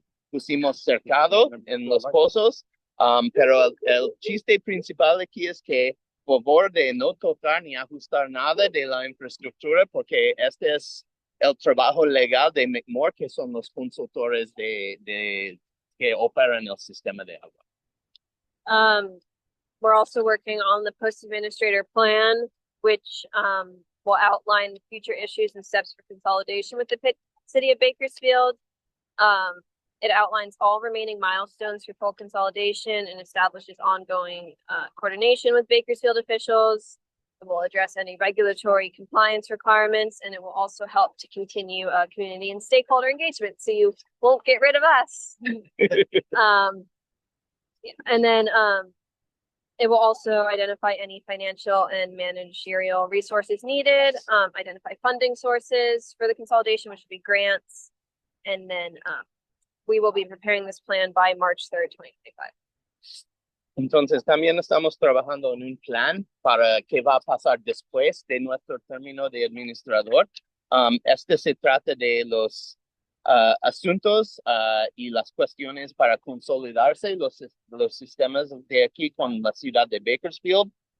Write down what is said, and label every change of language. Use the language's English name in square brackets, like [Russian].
[Spanish] Pusimos cercado en los pozos, pero el chiste principal aquí es que por favor de no tocar ni ajustar nada de la infraestructura, porque este es el trabajo legal de McMoore, que son los consultores que operan el sistema de agua. [English] We're also working on the post-administrator plan, which will outline future issues and steps for consolidation with the city of Bakersfield. It outlines all remaining milestones for full consolidation and establishes ongoing coordination with Bakersfield officials. It will address any regulatory compliance requirements, and it will also help to continue community and stakeholder engagement, so you won't get rid of us. And then it will also identify any financial and managerial resources needed, identify funding sources for the consolidation, which would be grants, and then we will be preparing this plan by March 3rd, 2025. [Spanish] Entonces, también estamos trabajando en un plan para qué va a pasar después de nuestro término de administrador. Este se trata de los asuntos y las cuestiones para consolidarse los sistemas de aquí con la ciudad de Bakersfield.